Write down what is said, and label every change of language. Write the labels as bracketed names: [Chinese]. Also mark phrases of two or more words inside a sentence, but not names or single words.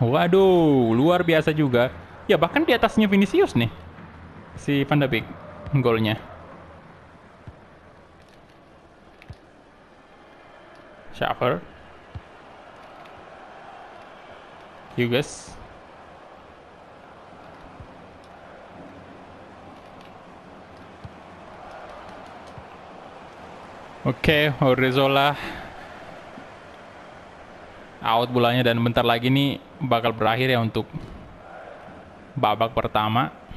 [Indonesian] Waduh, luar biasa juga. Ya bahkan di atasnya Vinicius nih. Si Van de Beek golnya. Schaffer. Hughes. Oke, Odriozola. Out bolanya dan bentar lagi nih bakal berakhir ya untuk babak pertama.